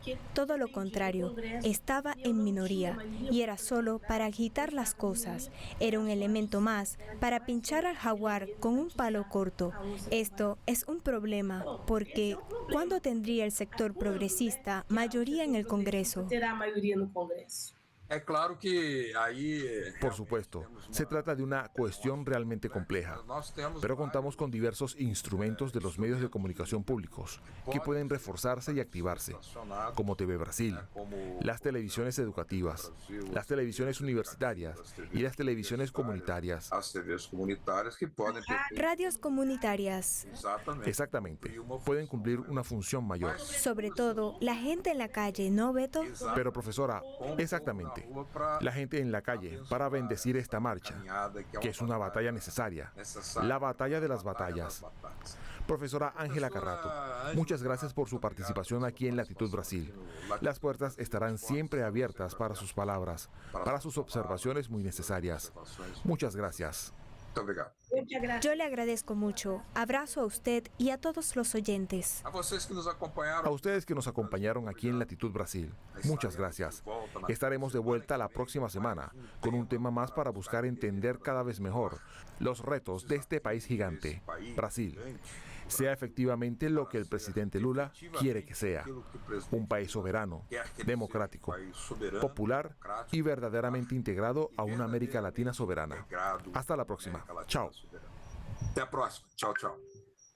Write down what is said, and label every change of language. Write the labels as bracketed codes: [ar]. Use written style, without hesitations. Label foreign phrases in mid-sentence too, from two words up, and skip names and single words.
[es] Todo lo contrario, estaba en minoría y era solo para agitar las cosas. Era un elemento más para pinchar al jaguar con un palo corto. Esto es un problema porque ¿cuándo tendría el sector progresista mayoría en el Congreso? [pt] Terá maioria no Congresso. É claro que aí... [es] Por supuesto, se trata de una cuestión realmente compleja, pero contamos con diversos instrumentos de los medios de comunicación públicos que pueden reforzarse y activarse, como TV Brasil, las televisiones educativas, las televisiones universitarias y las televisiones comunitarias. [pt] As TVs comunitárias que podem ter... [es] Radios comunitarias. Exactamente, pueden cumplir una función mayor. Sobre todo, la gente en la calle, ¿no, Beto? Pero profesora, exactamente, la gente en la calle para bendecir esta marcha, que es una batalla necesaria, la batalla de las batallas. Profesora Ángela Carrato, muchas gracias por su participación aquí en Latitud Brasil. Las puertas estarán siempre abiertas para sus palabras, para sus observaciones muy necesarias. Muchas gracias. [pt] Muito obrigado. [es] Yo le agradezco mucho. Abrazo a usted y a todos los oyentes. [pt] A vocês que nos A acompanharam, [es] ustedes que nos acompañaron aquí en Latitud Brasil, muchas gracias. Estaremos de vuelta la próxima semana con un tema más para buscar entender cada vez mejor los retos de este país gigante, Brasil. Sea efectivamente lo que el presidente Lula quiere que sea, un país soberano, democrático, popular y verdaderamente integrado a una América Latina soberana. Hasta la próxima. Chao. [pt] Até a próxima. Tchau, tchau.